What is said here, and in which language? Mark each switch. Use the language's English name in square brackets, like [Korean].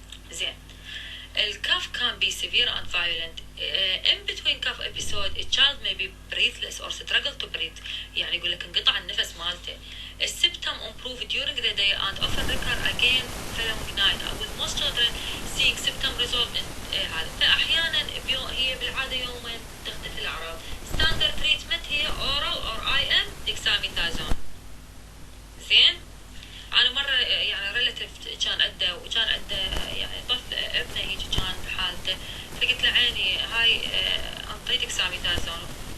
[Arabic] زين ال [English] cough can be severe and violent. In between cough episode a child may be breathless or struggle to breathe. [Arabic] يعني يقول لك انقطع النفس مالته. [English] الsymptom improve during the day and often recur again following night. With most children seeing symptom resolve in [Arabic] هذا. فأحيانا هي بالعادة يومين تختفي الأعراض. [English] Standard treatment [Arabic] هي [English] oral or IM dexamethasone. [Arabic] زين أنا مرة يعني ريلاتيف كان عنده يعني طفل ابنه هيك كان بحالته فقلت له عيني هاي انطي ديكساميثازون.